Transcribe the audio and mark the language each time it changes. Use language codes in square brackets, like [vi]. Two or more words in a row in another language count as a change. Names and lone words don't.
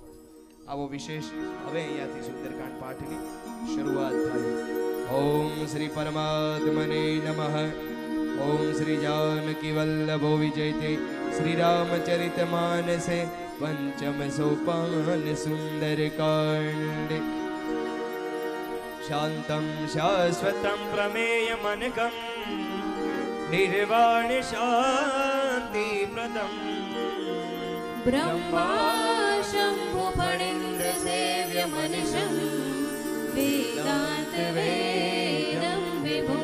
[gu] આવો વિશેષ હવે અહીંયાથી સુંદરકાંડ પાઠની શરૂઆત થાય. ઓમ શ્રી પરમાત્મને નમઃ. ઓમ શ્રી જાનકી વલ્લભો વિજયતે શ્રી રામચરિત માનસે પંચમ સોપાન સુંદરકાંડ. [sa] शान्तं शाश्वतं प्रमेयमनघं निर्वाण शान्तिप्रदं ब्रह्मा शम्भु फणीन्द्र सेव्य मनिषं वेदान्त वेदं विभुं